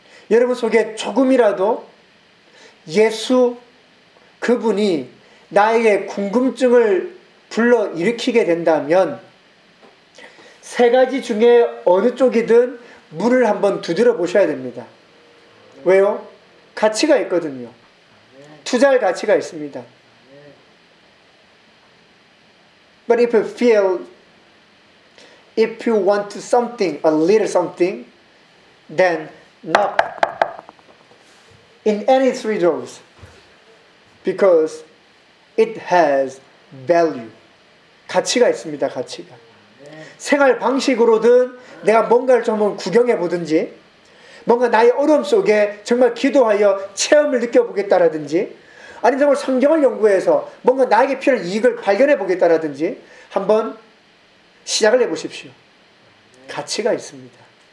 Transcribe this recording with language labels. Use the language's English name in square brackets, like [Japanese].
[Korean] 여러분 속에 조금이라도 예수 그분이 나에게 궁금증을 불러 일으키게 된다면 세 가지 중에 어느 쪽이든 문을 한번 두드려 보셔야 됩니다. 왜요? 가치가 있거든요. 투자할 가치가 있습니다. [English] But if you feel if you want something a little something then knock in any three doors because it has value. [Korean] 가치가 있습니다. 가치가. 생활 방식으로든 내가 뭔가를 좀 구경해 보든지 뭔가 나의 어려움 속에 정말 기도하여 체험을 느껴보겠다라든지 아니면 정말 성경을 연구해서 뭔가 나에게 필요한 이익을 발견해 보겠다라든지 한번 시작을 해보십시오. 가치가 있습니다.